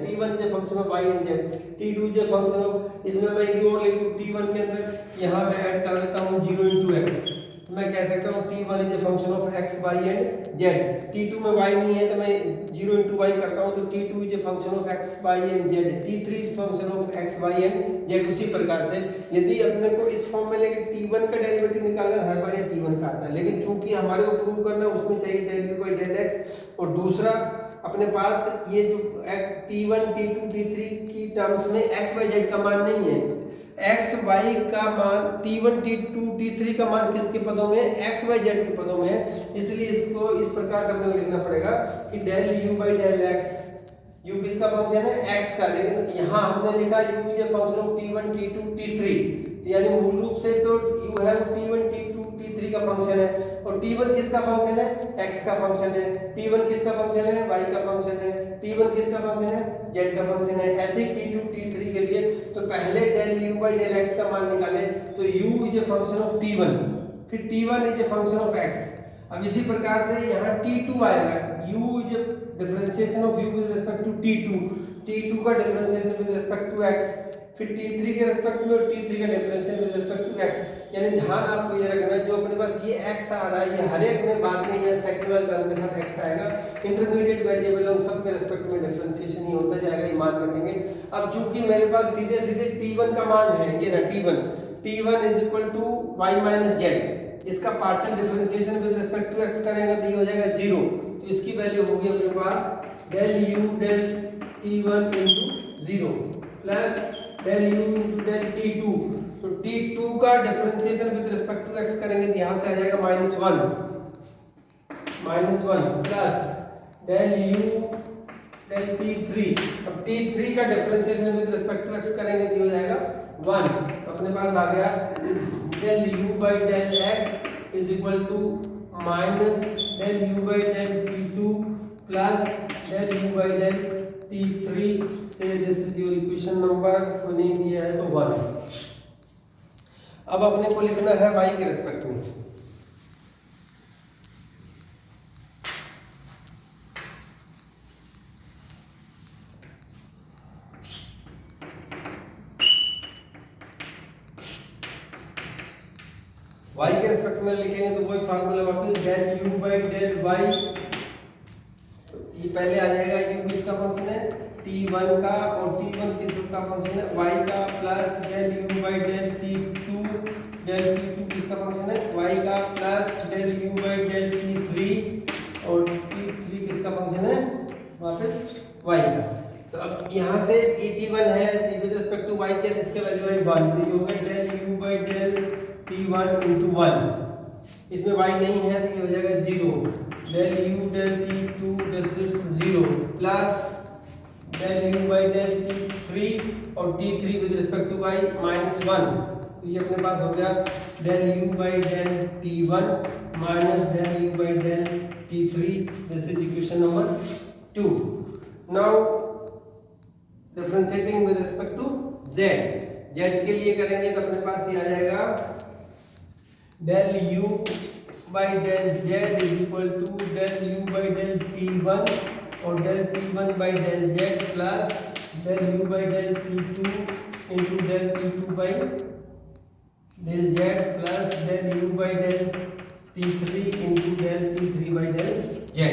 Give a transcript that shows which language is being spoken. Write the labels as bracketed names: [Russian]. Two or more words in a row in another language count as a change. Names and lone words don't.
[Hindi] t1 [English] is function of y and z, [Hindi] t2 [English] is function of, [Hindi] इसमें मैं यदि और लिख दूं t1 के अंदर यहाँ मैं ऐड कर देता हूँ 0 into x, तो मैं कह सकता हूँ t1 [English] is function of x, y and z. [Hindi] t2 में y नहीं है तो मैं 0 into y करता हूँ तो t2 [English] is function of x, y and z, [Hindi] t3 [English] is function of x, y and z. [Hindi] उसी प्रकार से यदि अपने को इस फॉर्म में लेके t1 का डेरिवेटिव निकालना है, हर बार ये t1 का आता है, लेकिन चूंकि हमारे को प्रूव करना है उसमें चाहिए [English] del u by del x, [Hindi] और दूसरा अपने पास ये जो t1, t2, t3 की टर्म्स में x, y, z का मान नहीं है, x, y का मान t1, t2, t3 का मान किसके पदों में, x, y, z के पदों में है। इसलिए इसको इस प्रकार से हमें लिखना पड़ेगा कि [English] del u by del x, [Hindi] u किसका फंक्शन है, x का, लेकिन यहाँ हमने लिखा u [English] is a function of [Hindi] t1, t2, t3, यानी मूल रूप से तो u है t1, t2, t3 का फंक्शन है, और t1 किसका फंक्शन है, x का फंक्शन है, t1 किसका फंक्शन है, y का फंक्शन है, t1 किसका फंक्शन है, z का फंक्शन है। ऐसे ही t2, t3 के लिए तो पहले [English] del u by del x [Hindi] का मान निकाले तो u [English] is a function of [Hindi] t1, फिर t1 [English] is a function of [Hindi] x। अब इसी प्रकार से यहाँ t2 आएगा, u [English] is a differentiation of u with respect to [Hindi] t2, t2 का [English] differentiation with respect to [Hindi] x, फिर t3 के रिस्पेक्ट में और t3 का [English] differentiation with respect to [Hindi] x। यानी ध्यान आपको ये रखना है, जो अपने पास ये x आ रहा है ये हर एक में बाद में ये सेकंड वाले टर्म के साथ x आएगा, [English] intermediate variable [Hindi] है उन सब के रिस्पेक्ट में डिफरेंशिएशन ही होता जाएगा, ये मान रखेंगे। अब चूंकि मेरे पास सीधे सीधे t1 का मान है, ये ना t1 [English] is equal to [Hindi] y माइनस z, इसका [English] partial differentiation with respect to [Hindi] x करेंगे तो ये हो जाएगा 0, तो इसकी वैल्यू होगी अपने पास [English] del u del t1 into [Hindi] 0 प्लस [English] del u into del t2। [Hindi] तो t2 का [English] differentiation with respect to [Hindi] x करेंगे तो यहाँ से आ जाएगा -1 प्लस [English] del u del t3। [Hindi] अब t3 का [English] differentiation with respect to [Hindi] x करेंगे तो हो जाएगा 1। तो अपने पास आ गया [English] del u by del x is equal to minus del u by del t2 [Hindi] प्लस [English] del u by del t3 [Hindi] से [English] this is your equation number [Hindi] को नहीं दिया है तो 1। अब अपने को लिखना है y के रिस्पेक्ट में। y के रिस्पेक्ट में लिखेंगे तो वही फार्मूला वापस [English] del u by del y। [Hindi] ये पहले आ जाएगा u किसका फंक्शन है t1 का और t1 किसका फंक्शन है y का प्लस [English] del u by del t2 [Hindi] किसका फंक्शन है y का प्लस [English] del u by del t3 [Hindi] और t3 किसका फंक्शन है वापस y का। तो अब यहाँ से t1 है [English] with respect to [Hindi] y के इसके वैल्यू है 1 तो ये होगा [English] del u by del t1 into [Hindi] 1। इसमें y नहीं है तो ये हो जाएगा [English] 0 del u del t2 this is 0 [Hindi] प्लस [English] del u by del t3 [Hindi] और t3 [English] with respect to [Hindi] y -1। तो ये अपने पास हो गया [English] del u by del t1 minus del u by del t3 this is equation number 2। now differentiating with respect to z [Hindi] के लिए करेंगे तो अपने पास ये आ जाएगा [English] del u by del z is equal to del u by del t1 और del t1 by del z plus del u by del t2 into del t2 by del z plus del u by del t3 into del t3 by del z।